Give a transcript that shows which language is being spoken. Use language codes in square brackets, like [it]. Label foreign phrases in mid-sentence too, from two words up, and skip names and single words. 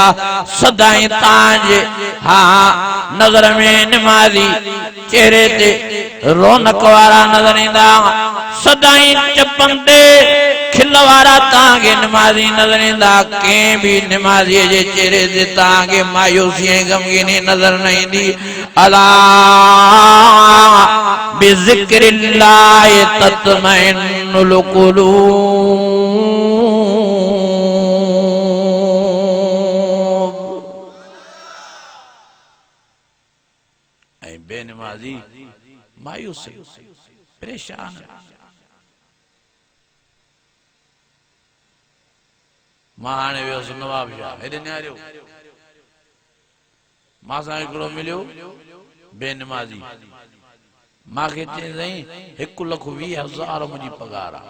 [sd] सदाईं तव्हांजे हा नज़र में नमाज़ी चेहरे ते रौनक वारा नज़र ईंदा। सदाईं चपंदे खिल वारा तव्हांखे नमाज़ी नज़र ईंदा। कंहिं बि नमाज़ीअ जे चेहरे ते तव्हांखे मायूसी ऐं गमगीनी नज़र न ईंदी। [ar] ألا بذكر الله تطمئن القلوب. [sd] ऐं बेनमाज़ी मायूस परेशान। मां हाणे वियुसि नवाब शाह हेॾे निहारियो, मां सां हिकिड़ो मिलियो बेनमाज़ी, मूंखे चई साईं 1,20,000 मुंहिंजी पगार आहे।